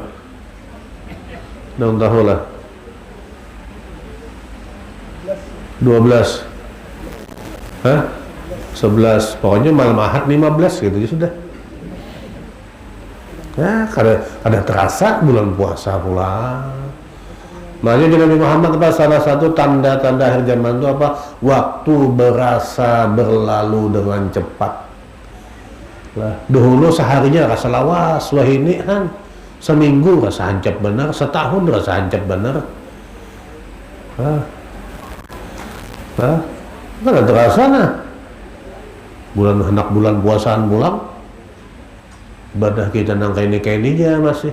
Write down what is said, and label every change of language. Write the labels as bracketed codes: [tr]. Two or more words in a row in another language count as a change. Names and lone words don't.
[bjn] Nang tahu lah. 12. Hah? 11. Pokoknya malam Ahad 15 gitu ya sudah. Ya, kada terasa bulan puasa pula. [id] Makanya Nabi Muhammad apa salah satu tanda-tanda akhir zaman itu apa? Waktu berasa berlalu dengan cepat. [bjn] Lah, dahulu seharinya rasa lawas, wah ini kan seminggu rasa hancap benar, setahun rasa hancap benar. [id] Nggak terasa nah. [bjn] Bulan hendak bulan puasaan pulang, ibadah kita nang kaini aja masih.